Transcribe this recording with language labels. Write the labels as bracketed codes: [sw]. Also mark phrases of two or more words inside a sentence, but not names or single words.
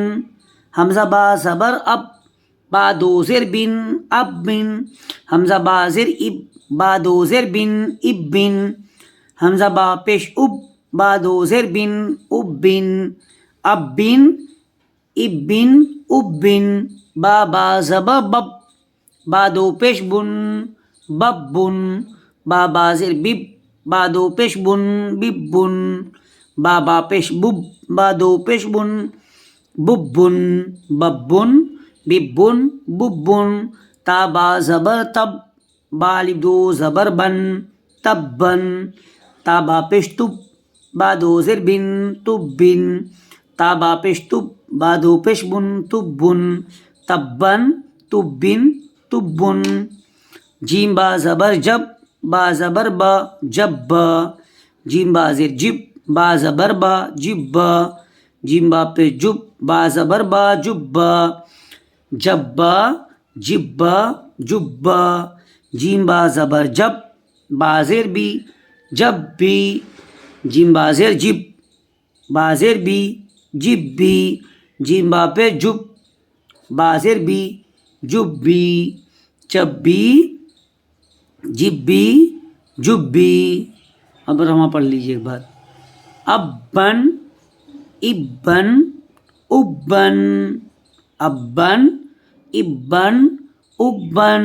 [ur] حمزہ با زبر اب، با 2 زیر بن، اب بن۔ حمزہ با زیر اب، با 2 زیر بن، اب بن۔ حمزہ با پیش اب، با 2 زیر بن، اب بن، اب بن، اب بن، اب بن۔ با با زبر بب، با دو پیش بن، بب بن. با با زیر بب، با دو پیش بن، بب بن. با با پیش بب، با دو پیش بن، بب بن، بب بن، بب بن، بب بن. تا با زبر تب، با الف دو زبر بن، تب بن. تا با پیش تب، با دو زیر بن، تب بن. تا با پیش تب، با دو پیش بن، تب بن، تب بن، تب بن، تب بن. جیم با زبر جب، با زبر با، جب با. جیم با زیر جب، با زبر با، جب با. جیم با پیش جب، با زبر با، جب با. جب با، جب با، جب با. جیم با زبر جب، با زیر بی، جب بی. جیم با زیر جب، با زیر بی، جب بی. جیم با پیش جب، با زیر بی، جب بی. چب بی، جب بی، جب بی. اب رما پڑھ لیجیے ایک بار. ابن، ابن، ابن. ابن، ابن، ابن.